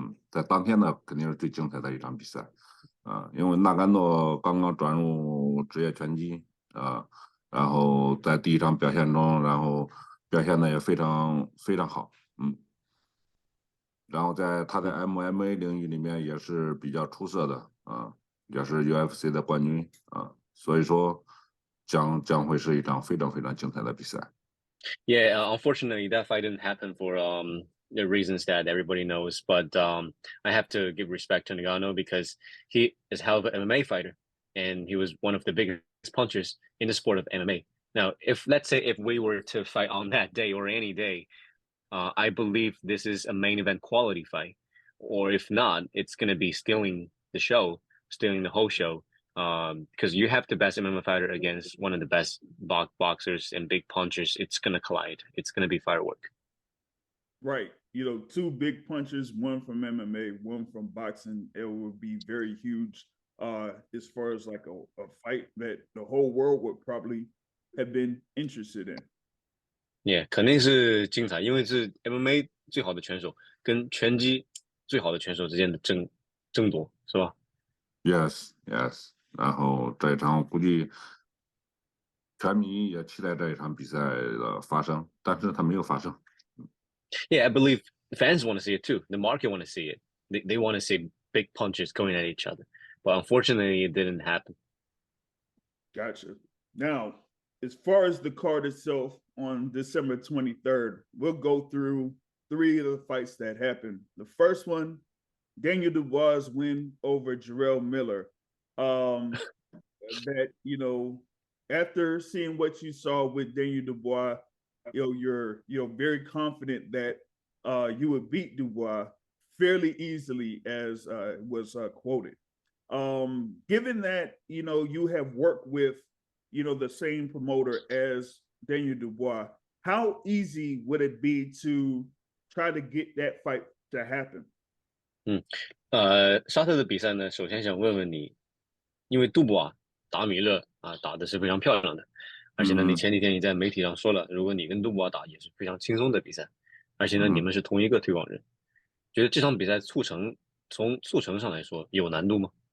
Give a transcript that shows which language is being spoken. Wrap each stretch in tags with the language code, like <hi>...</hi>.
<zh>在当天呢肯定是最精彩的一场比赛，因为纳甘诺刚刚转入职业拳击然后在第一场表现中，然后表现的也非常非常好，然后他在 MMA 领域里面也是比较出色的也是 UFC 的冠军所以说将会是一场非常非常精彩的比赛。</zh> <en>Yeah, unfortunately, that fight didn't happen for the reasons that everybody knows. But I have to give respect to Ngannou because he is a hell of an MMA fighter, and he was one of the biggest punchers in the sport of MMA. Now, let's say if we were to fight on that day or any day, I believe this is a main event quality fight, or if not, it's going to be stealing the show, stealing the whole show. Because you have the best MMA fighter against one of the best boxers and big punchers, it's gonna collide. It's gonna be firework. Right. You know, two big punches, one from MMA, one from boxing. It would be very huge as far as like a fight that the whole world would probably have been interested in. Yeah，</en> <zh>肯定是精彩，因为是 MMA 最好的拳手跟拳击最好的拳手之间的争夺，是吧？</zh> <en>Yes, yes。</en> <zh>然后这一场估计全民也期待这一场比赛的发生，但是它没有发生。</zh> <en>Yeah, I believe fans want to see it too. The market want to see it. They want to see big punches going at each other. But unfortunately, it didn't happen. Gotcha. Now, as far as the card itself on December 23rd, we'll go through three of the fights that happened. The first one, Daniel Dubois win over Jarrell Miller. That, you know, after seeing what you saw with Daniel Dubois, you're very confident that you would beat Dubois fairly easily, as was quoted. Given that you have worked with the same promoter as Daniel Dubois, how easy would it be to try to get that fight to happen?</en> <zh>沙特的比赛呢，首先想问问你，因为杜布啊打米勒啊打的是非常漂亮的，而且呢，你前几天你在媒体上说了，如果你跟杜布啊打也是非常轻松的比赛，而且呢，你们是同一个推广人，觉得这场比赛从促成上来说有难度吗？</zh>